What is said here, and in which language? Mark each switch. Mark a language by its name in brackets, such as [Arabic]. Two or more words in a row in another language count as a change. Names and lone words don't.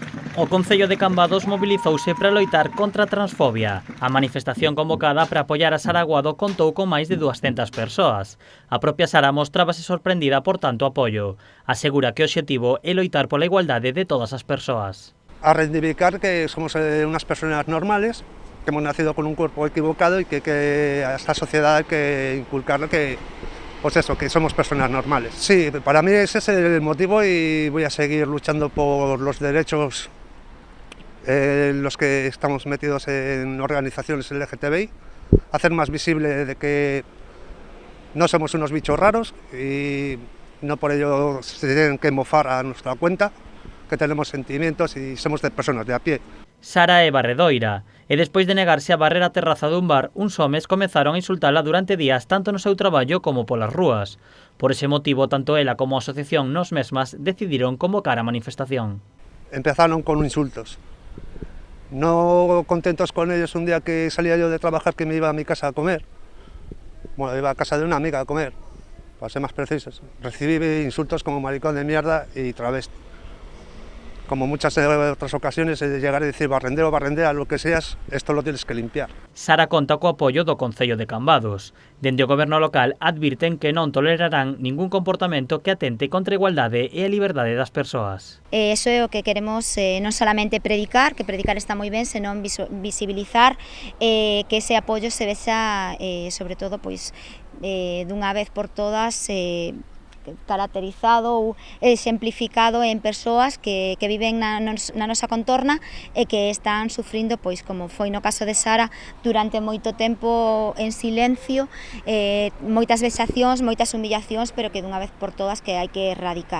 [Galician] O Concello de Cambados mobilizouse para loitar contra a transfobia. A manifestación convocada para apoiar a Sara Aguado contou con máis de 200 persoas. A propia Sara mostrábase sorprendida por tanto apoio. Asegura que o obxectivo é loitar pola igualdade de todas as persoas. [Spanish] A reivindicar que somos unas personas normales, que hemos nacido con un cuerpo equivocado y que a esta sociedad hay que inculcar que, pues eso, que somos personas normales. Sí, para mí ese es el motivo y voy a seguir luchando por los derechos los que estamos metidos en organizaciones LGTBI, hacer más visible de que no somos unos bichos raros y no por ello se tienen que mofar a nuestra cuenta, que tenemos sentimientos y somos de personas de a pie. [Galician] Sara é barredoira e despois de negarse a barrer a terraza dun bar, uns homes comezaron a insultala durante días tanto no seu traballo como polas rúas. Por ese motivo, tanto ela como a asociación Nós Mesmas decidiron convocar a manifestación. [Spanish] Empezaron con insultos. No contentos con ellos, un día que salía yo de trabajar que me iba a mi casa a comer, bueno, iba a casa de una amiga a comer, para ser más precisos, recibí insultos como maricón de mierda y travesti. Como muchas otras ocasiones, llegar a decir barrendero, barrendera, lo que seas, esto lo tienes que limpiar. [Galician] Sara conta co apoio do Concello de Cambados. Dende o goberno local advirten que non tolerarán ningún comportamento que atente contra a igualdade e a liberdade das persoas. Eso é o que queremos non solamente predicar, que predicar está moi ben, senón visibilizar que ese apoio se vexa, sobre todo, pois, dunha vez por todas, caracterizado ou exemplificado en persoas que viven na nosa contorna e que están sufrindo, pois como foi no caso de Sara, durante moito tempo en silencio, moitas vexacións, moitas humillacións, pero que dunha vez por todas que hai que erradicar.